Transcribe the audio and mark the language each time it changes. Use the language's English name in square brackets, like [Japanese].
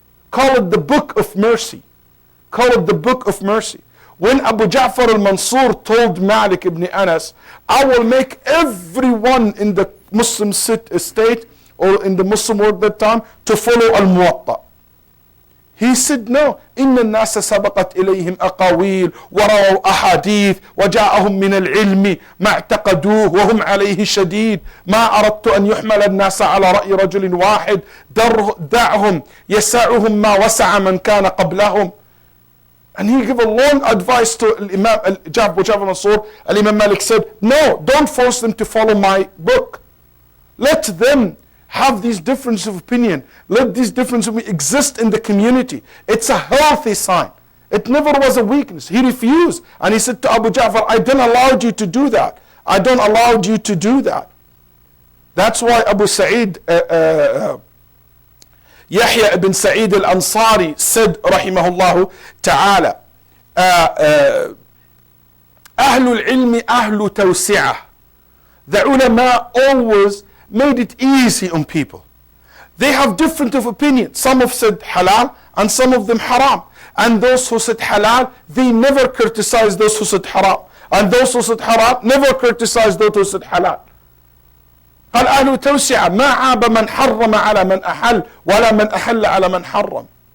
[English] Call it the book of mercy. Call it the book of mercy. When Abu Ja'far al-Mansur told Malik ibn Anas, I will make everyone in the Muslim state or in the Muslim world at that time to follow al-Muwatta. He said, no, [Arabic] إن الناس سبقت إليهم أقاويل ورأوا أحاديث وجاءهم من العلم ما اعتقدوه وهم عليه شديد ما أردت أن يحمل الناس على رأي رجل واحد دعهم يسعهم ما وسع من كان قبلهم. [English] And he gave a long advice to Imam Ja'far Mansur. Imam Malik said, no, don't force them to follow my book. Let them have these differences of opinion. Let these differences of opinion exist in the community. It's a healthy sign. It never was a weakness. He refused. And he said to Abu Ja'far, I don't allow you to do that. I don't allow you to do that. That's why Abu Sa'id, Yahya ibn Sa'id al-Ansari said, rahimahullah ta'ala, Ahlul ilmi ahlu tawsi'ah. The ulama always made it easy on people. They have different of opinions. Some have said halal and some of them haram. And those who said halal, they never criticize those who said haram. And those who said haram never criticize those who said halal. [Arabic] قال أهل توسعة ما عاب من حرم على من أحل ولا من أحل على من حرم.